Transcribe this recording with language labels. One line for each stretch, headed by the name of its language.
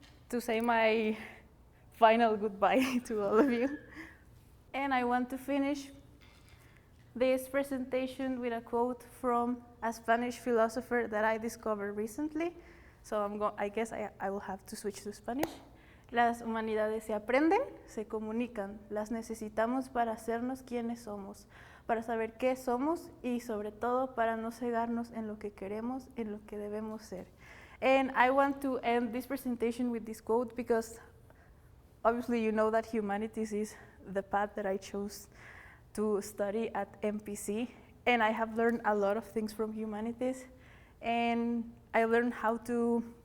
English: to say my final goodbye to all of you. And I want to finish this presentation with a quote from a Spanish philosopher that I discovered recently. So I guess I will have to switch to Spanish.
Spanish: Las humanidades se aprenden, se comunican. Las necesitamos para hacernos quienes somos, para saber qué somos y sobre todo para no cegarnos en lo que queremos, en lo que debemos ser.
English: And I want to end this presentation with this quote because obviously you know that humanities is the path that I chose to study at MPC, and I have learned a lot of things from humanities, and I learned how to